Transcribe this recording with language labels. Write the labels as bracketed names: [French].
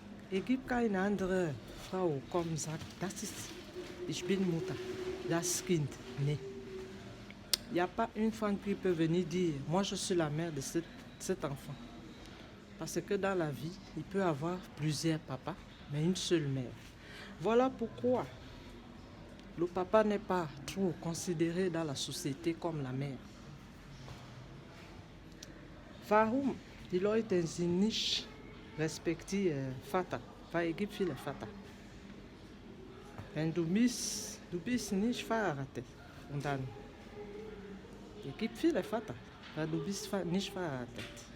[German] Es gibt keine andere Frau, die sagt, das ist, ich bin Mutter, das Kind. Nee. [French] Il n'y a pas une femme qui peut venir dire, moi je suis la mère de cet enfant. Parce que dans la vie, il peut y avoir plusieurs papas, mais une seule mère. Voilà pourquoi le papa n'est pas trop considéré dans la société comme la mère. [German] Warum die Leute sind nicht respektieren Vater? Weil es gibt viele Vater. Wenn du bist nicht verheiratet, Und dann, es gibt viele Vater, weil du bist nicht verheiratet.